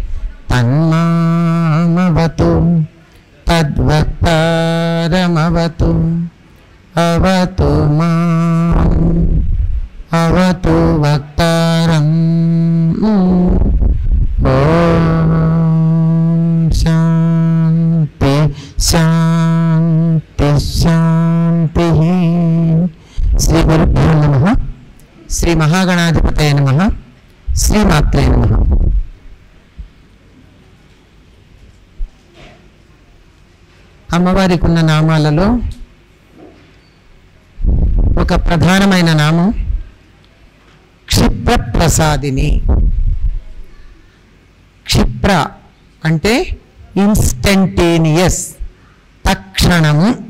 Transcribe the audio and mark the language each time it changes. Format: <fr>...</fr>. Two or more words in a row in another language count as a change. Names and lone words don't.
<sa>तन्मामवतु तद्वक्तारमवतु अवतु माम् अवतु वक्तारम् शांति शांति शांति. श्री गुरुभ्यो नमः. श्री महागणाधिपतये नमः. श्री मात्रे नमः.</sa> <te>అమ్మవారికి ఉన్న నామాలలో ఒక ప్రధానమైన నామం క్షిప్రప్రసాదిని. క్షిప్ర అంటే ఇన్స్టంటేనియస్, తక్షణము.</te>